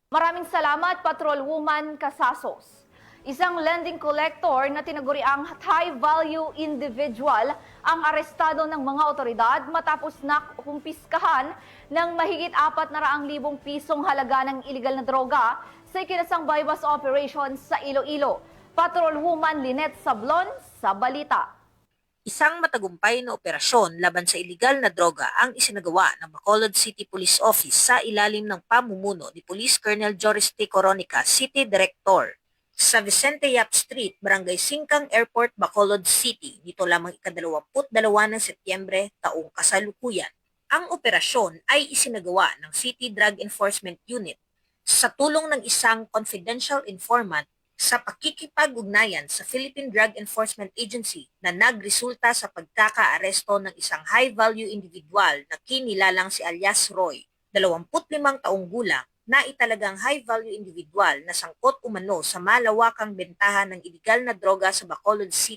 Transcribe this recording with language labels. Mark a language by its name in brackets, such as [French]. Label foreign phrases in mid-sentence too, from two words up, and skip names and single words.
[Filipino] Maraming salamat, Patrol Woman Casasos. Isang lending collector na tinaguriang [English] high-value individual [Filipino] ang arestado ng mga otoridad matapos na kumpiskahan ng mahigit 400,000 pisong halaga ng illegal na droga sa ikinasang [English] bypass operation [Filipino] sa Iloilo. Patrol Woman Lynette Sablon sa balita. Isang matagumpay na operasyon laban sa iligal na droga ang isinagawa ng Bacolod City Police Office sa ilalim ng pamumuno ni Police Colonel Joris T. Coronica, [English] City Director, [Filipino] sa Vicente Yap Street, Barangay Singkang Airport, Bacolod City, nito lamang ika-22 ng Setyembre taong kasalukuyan. Ang operasyon ay isinagawa ng City Drug Enforcement Unit sa tulong ng isang [English] confidential informant [Filipino] sa pakikipag-ugnayan sa Philippine Drug Enforcement Agency na nagresulta sa pagkaka-aresto ng isang [English] high-value individual [Filipino] na kinilalang si alias Roy, 25 taong gulang, na italagang [English] high-value individual [Filipino] na sangkot umano sa malawakang bentahan ng iligal na droga sa Bacolod City.